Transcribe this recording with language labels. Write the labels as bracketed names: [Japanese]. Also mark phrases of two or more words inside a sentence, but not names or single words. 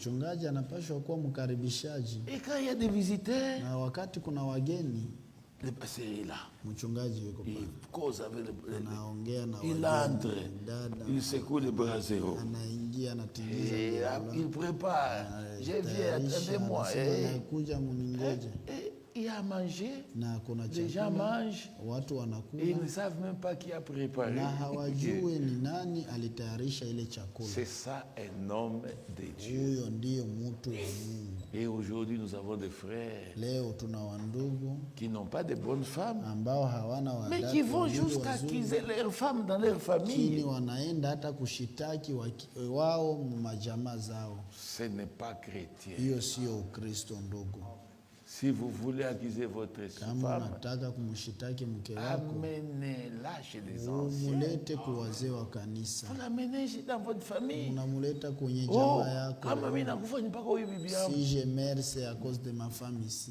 [French] Et quand il y a des visiteurs, le pasteur est là. Il cause avec il entre, il secoue le brasero. Et il prépare. Je viens, attendez-moi. Il y a à manger. [Swahili] Na kuna [French] les gens mangent. [Swahili] Watu wanakula. [French] Et ils ne savent même pas qui a préparé. [Swahili] Na hawajui ni nani alitayarisha ile chakula. [French] C'est ça un homme de Dieu. [Swahili] Huyo ndiye mtu wa Mungu. [French] Et aujourd'hui nous avons des frères. [Swahili] Leo tuna wandugu [French] qui n'ont pas de bonnes femmes. [Swahili] Ambao hawana wadada. [French] Mais qui vont jusqu'à accuser leurs femmes dans leur famille. [Swahili] Kini wanaenda hata kushitaki wao majamaa zao. [French] Ce n'est pas chrétien. [Swahili] Hiyo sio Ukristo ndugu. [French] Si vous voulez accuser votre femme, amenez-la chez les anciens. Vous l'amenez dans votre famille. Oh, si je meurs, c'est à cause de ma femme ici.